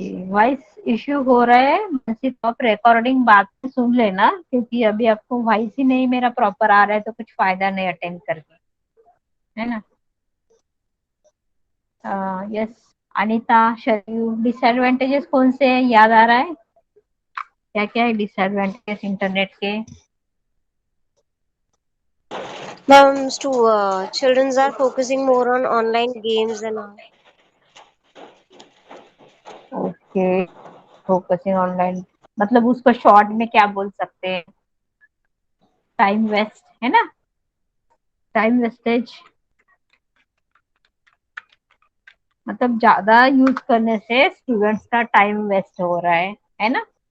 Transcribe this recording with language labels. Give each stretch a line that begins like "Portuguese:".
Hindi: Voice issue हो रहा है वैसे तो आप रिकॉर्डिंग बाद में सुन लेना, क्योंकि अभी आपको वॉइस ही नहीं मेरा प्रॉपर आ रहा है, तो कुछ फायदा नहीं अटेंड करके, है ना। यस, अनीता, शरीफ, डिसएडवांटेजेस कौन से हैं, याद आ रहा है? क्या क्या है डिसएडवांटेजेस इंटरनेट के?
English: Ma'am, children are focusing more on online games and all.
Hindi: Okay, focusing online, मतलब उसको शॉर्ट में क्या बोल सकते हैं? टाइम वेस्ट, है ना, टाइम वेस्टेज। मतलब ज्यादा यूज करने से स्टूडेंट्स का टाइम वेस्ट हो रहा है ना।